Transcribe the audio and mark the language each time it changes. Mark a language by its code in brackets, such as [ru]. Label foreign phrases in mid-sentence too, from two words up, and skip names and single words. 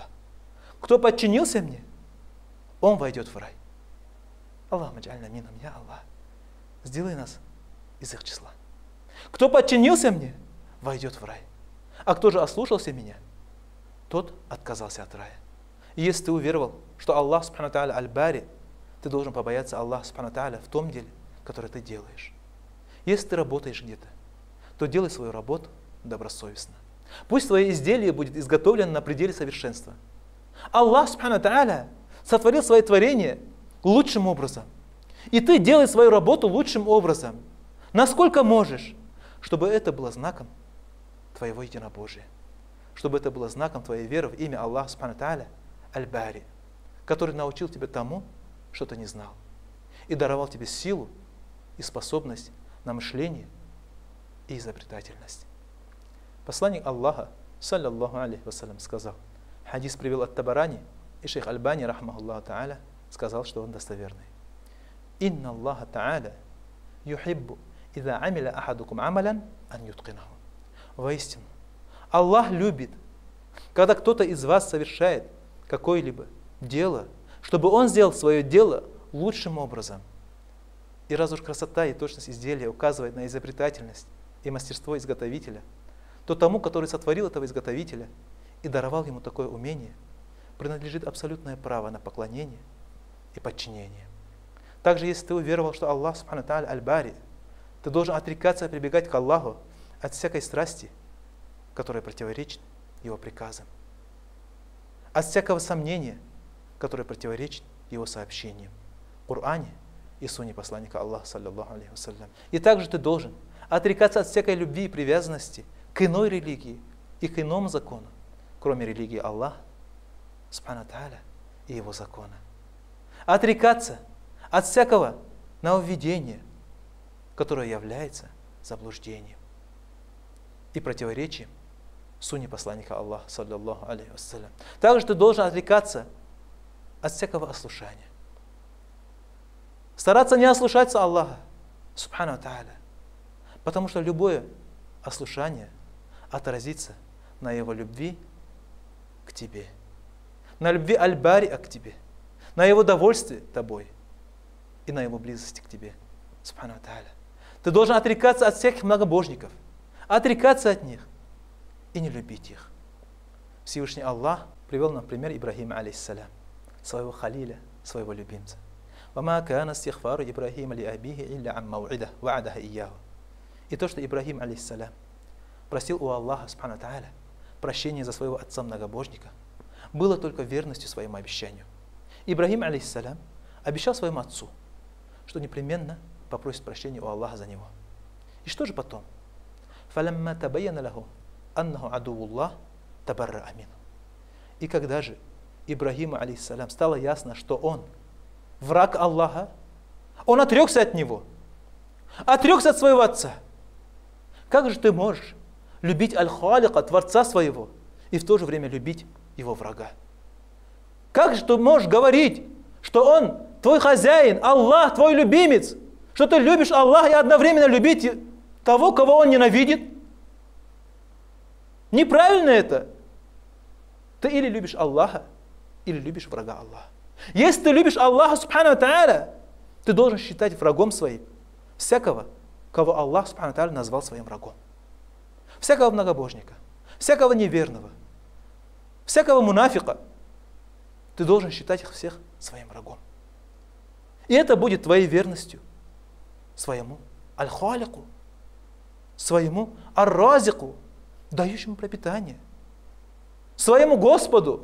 [ru] Кто подчинился мне, он войдет в рай. [ar] اللهم اجعلنا منهم, [ru] я Аллах, сделай нас из их числа. Кто подчинился мне, войдет в рай. А кто же ослушался меня, тот отказался от рая. И если ты уверовал, что Аллах [ar] سبحانه تعالى البارئ, [ru] ты должен побояться Аллаха [ar] سبحانه تعالى [ru] в том деле, которое ты делаешь. Если ты работаешь где-то, то делай свою работу добросовестно. Пусть твое изделие будет изготовлено на пределе совершенства. Аллах [ar] سبحانه تعالى [ru] сотворил свои творения лучшим образом. И ты делай свою работу лучшим образом, насколько можешь, чтобы это было знаком твоего единобожия, чтобы это было знаком твоей веры в имя Аллаха [ar] سبحانه تعالى البارئ, [ru] который научил тебя тому, что ты не знал, и даровал тебе силу и способность на мышление и изобретательность. Посланник Аллаха, [ar] صلى الله عليه وسلم, [ru] сказал, хадис привел от Табарани, и шейх Альбани, [ar] رحمه الله تعالى, [ru] сказал, что он достоверный. [ar] «إن الله تعالى يحب إذا عمل أحدكم عملا أن يتقنه». [ru] Воистину, Аллах любит, когда кто-то из вас совершает какое-либо дело, чтобы он сделал свое дело лучшим образом. И раз уж красота и точность изделия указывает на изобретательность и мастерство изготовителя, то тому, который сотворил этого изготовителя и даровал ему такое умение, принадлежит абсолютное право на поклонение и подчинение. Также, если ты уверовал, что Аллах [ar] سبحانه تعالى البارئ, [ru] ты должен отрекаться и прибегать к Аллаху от всякой страсти, которая противоречит Его приказам, от всякого сомнения, которое противоречит Его сообщениям в Коране и Сунне посланника Аллаха, [ar] صلى الله عليه وسلم. [ru] И также ты должен отрекаться от всякой любви и привязанности к иной религии и к иному закону, кроме религии Аллаха, [ar] سبحانه تعالى, [ru] и Его закона. Отрекаться от всякого нововведения, которое является заблуждением и противоречием Сунне посланника Аллаха, [ar] صلى الله عليه وسلم. [ru] Также ты должен отрекаться от всякого ослушания. Стараться не ослушаться Аллаха, [ar] سبحانه تعالى, [ru] потому что любое ослушание отразится на Его любви к тебе, на любви аль-бари к тебе, на Его довольстве тобой и на Его близости к тебе, [ar] سبحانه تعالى. [ru] Ты должен отрекаться от всяких многобожников, отрекаться от них и не любить их. Всевышний Аллах привел нам пример Ибрахима, алейхиссалям, своего халиля, своего любимца. [ar] «وما كان استغفار إبراهيم لأبيه إلا عن موعدة وعدها إياه». [ru] И то, что Ибрахим, алейхиссалям, просил у Аллаха, [ar] سبحانه تعالى, [ru] прощения за своего отца-многобожника, было только верностью своему обещанию. Ибрахим, алейхиссалям, обещал своему отцу, что непременно попросит прощения у Аллаха за него. И что же потом? [ar] فَلَمَّا تَبَيَّنَ لَهُ أَنَّهُ عَدُوُّ اللَّهِ تَبَرَّأَ مِنْهُ. [ru] И когда же Ибрахиму, алейхиссалям, стало ясно, что он враг Аллаха, он отрекся от него, отрекся от своего отца. Как же ты можешь любить Аль-Халика, Творца своего, и в то же время любить его врага? Как же ты можешь говорить, что он твой хозяин, Аллах твой любимец, что ты любишь Аллаха и одновременно любить того, кого он ненавидит? Неправильно это. Ты или любишь Аллаха, или любишь врага Аллаха. Если ты любишь Аллаха, [ar] سبحانه وتعالى, [ru] ты должен считать врагом своим всякого, кого Аллах, [ar] سبحانه وتعالى, [ru] назвал своим врагом. Всякого многобожника, всякого неверного, всякого мунафика. Ты должен считать их всех своим врагом. И это будет твоей верностью своему Аль-Халику, своему Ар-Разику, дающему пропитание, своему Господу.